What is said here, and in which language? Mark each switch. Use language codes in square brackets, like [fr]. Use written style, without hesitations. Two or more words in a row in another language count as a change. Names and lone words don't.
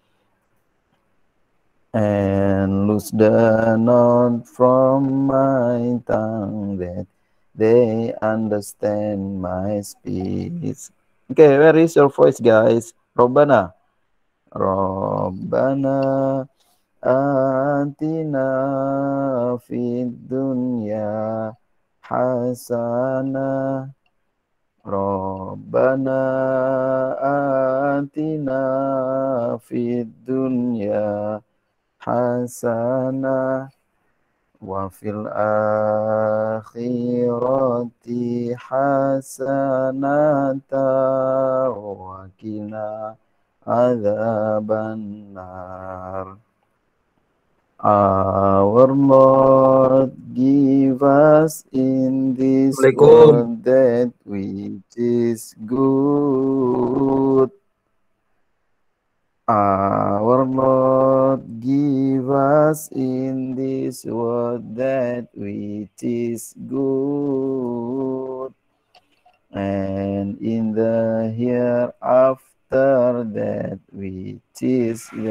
[en] and loose the knot from my tongue that they understand my speech. Okay, where is your voice, guys? [ar] Robbana. ربنا آتنا في الدنيا حسنة. ربنا آتنا في الدنيا حسنة وفي الآخرة حسنة وقنا عذاب النار. [en] Our Lord, give us in this world that which is good. Our Lord, give us in this world that which is good, and in the hereafter that which is